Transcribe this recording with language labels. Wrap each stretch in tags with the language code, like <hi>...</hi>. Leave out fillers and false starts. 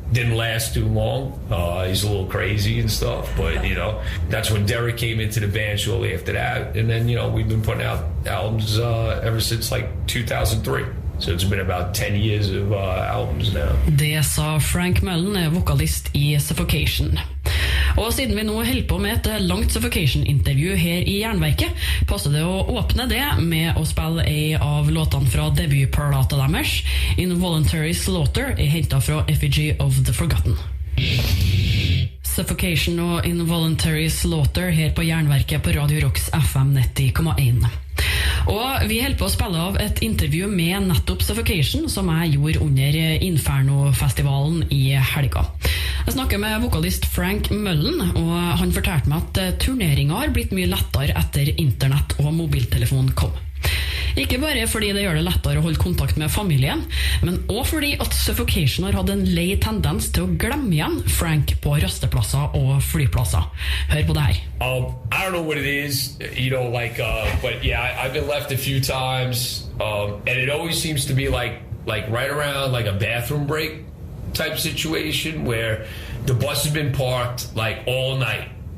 <en>Didn't last too long. He's a little crazy and stuff, but that's when Derek came into the band shortly after that. And then we've been putting out albums ever since like 2003. So it's been about 10 years of albums now.</en> <no>Det sa Frank Mullen, vokalist i Suffocation. Og siden vi nå holder på med et langt Suffocation-intervju her i Jernverket, passer det å åpne det med å spille en av låtene fra debutplata deres, Involuntary Slaughter, hentet fra Effigy of the Forgotten. Suffocation og Involuntary Slaughter her på Jernverket på Radio Rocks FM 90,1. Og vi holder på å spille av et intervju med nettopp Suffocation som jeg gjorde under Inferno-festivalen i helga. Jeg snakker med vokalist Frank Mullen, og han fortalte meg at turneringen har blitt mye lettere etter internett og mobiltelefon kom. Ikke bare fordi det gjør det lettere å holde kontakt med familien, men også fordi at Suffocation har hatt en lei tendens til å glemme igjen Frank på rasteplasser og flyplasser. Hør på det her.</no> <en>I don't know what it is, but yeah, I've been left a few times, and it always seems to be like right around like a bathroom break type situation where the bus has been parked like all night,</en>